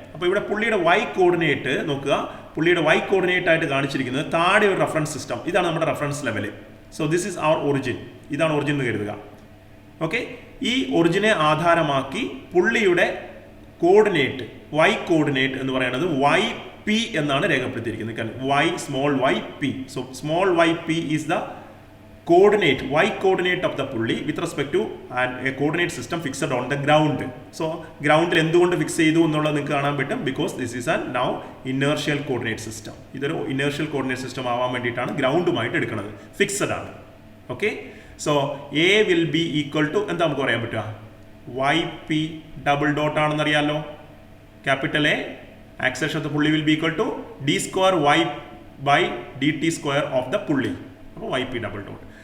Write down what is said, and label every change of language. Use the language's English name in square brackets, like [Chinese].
[Malayalam] അപ്പോൾ ഇവിടെ പുള്ളിയുടെ വൈ കോർഡിനേറ്റ് നോക്കുക. പുള്ളിയുടെ വൈ കോർഡിനേറ്റ് ആയിട്ട് കാണിച്ചിരിക്കുന്നത് താഴെ ഒരു റെഫറൻസ് സിസ്റ്റം. ഇതാണ് നമ്മുടെ reference level. [English] So this is our origin. [Malayalam] ഇതാണ് ഒറിജിൻ എന്ന് കരുതുക. ഓക്കെ, ഈ ഒറിജിനെ ആധാരമാക്കി പുള്ളിയുടെ കോർഡിനേറ്റ് വൈ കോർഡിനേറ്റ് എന്ന് പറയുന്നത് വൈ പി എന്നാണ് രേഖപ്പെടുത്തിയിരിക്കുന്നത്. [English] Y small Y P. So small Y P is the coordinate, y coordinate of the pulley with respect to a coordinate system fixed on the ground. [Malayalam] So ground എന്തുകൊണ്ട് fix ചെയ്തു എന്നുള്ളത് നിങ്ങൾക്ക് കാണാൻ പറ്റും. [English] Because this is an now inertial coordinate system. [Malayalam] ഇതൊരു inertial coordinate system ആവാൻ വേണ്ടിയിട്ടാണ് ഗ്രൗണ്ടുമായിട്ട് എടുക്കുന്നത്. ഫിക്സഡ് ആണ്. [English] okay, so A will be equal to [Malayalam] എന്താ നമുക്ക് പറയാൻ പറ്റുക? [English] Y P double dot [Malayalam] ആണെന്ന് അറിയാമല്ലോ. [English] Capital A acceleration of the pulley will be equal to D square Y by D T square of the pulley. അപ്പോൾ Y P double dot.